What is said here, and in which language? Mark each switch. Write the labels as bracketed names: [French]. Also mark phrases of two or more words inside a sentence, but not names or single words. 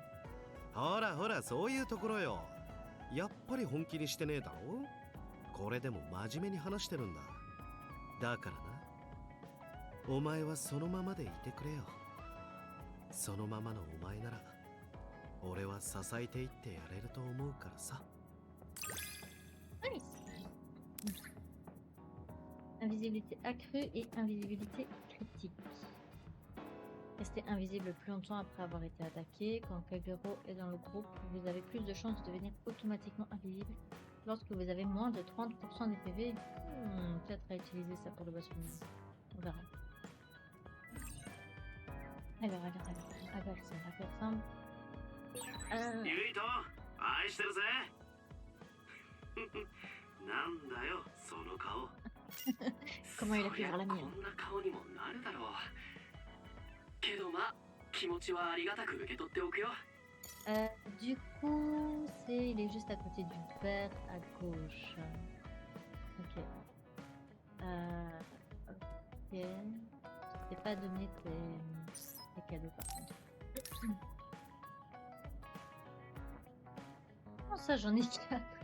[Japanese] ほらほら、そういうところよ。やっぱり本気にしてねえだろ。これでも真面目に話してるんだ。だからな、お前はそのままでいてくれよ。そのままのお前なら俺は支えていってやれると思うからさ。 [French] Invisibilité accrue et invisibilité critique. Restez invisible le plus longtemps après avoir été attaqué. Quand Kagero est dans le groupe, vous avez plus de chances de devenir automatiquement invisible lorsque vous avez moins de 30% des PV. Peut-être à utiliser ça pour le boss final. On verra. Alors, appelle ça. [Japanese] ユイト愛してるぜなんだよその顔 [French] Comment il a pu voir la [Japanese] こ [French] mienne? [Japanese] んな顔にもなるだろうけどまあ気持ちはありがたく受け取っておくよ [French] Du coup, il est juste à côté du père à gauche. Ok. Ok. Je t'ai pas donné tes cadeaux par contre. Comment ça, j'en ai 4?